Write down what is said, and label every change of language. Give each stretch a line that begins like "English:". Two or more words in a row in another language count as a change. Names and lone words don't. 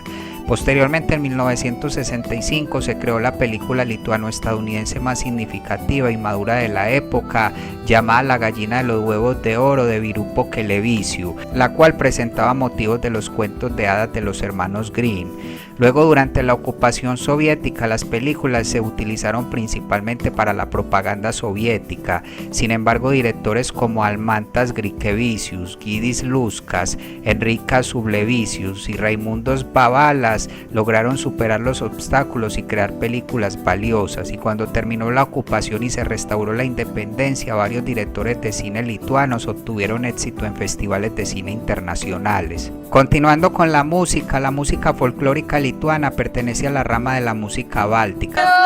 Spanish: Posteriormente, en 1965 se creó la película lituano-estadounidense más significativa y madura de la época, llamada La gallina de los huevos de oro de Virupo Keleviciu, la cual presentaba motivos de los cuentos de hadas de los hermanos Grimm. Luego, durante la ocupación soviética, las películas se utilizaron principalmente para la propaganda soviética. Sin embargo, directores como Almantas Grikevičius, Gytis Luskas, Enrikas Šublevicius y Raimundas Vabalas lograron superar los obstáculos y crear películas valiosas, y cuando terminó la ocupación y se restauró la independencia, varios directores de cine lituanos obtuvieron éxito en festivales de cine internacionales. Continuando con la música folclórica lituana pertenece a la rama de la música báltica.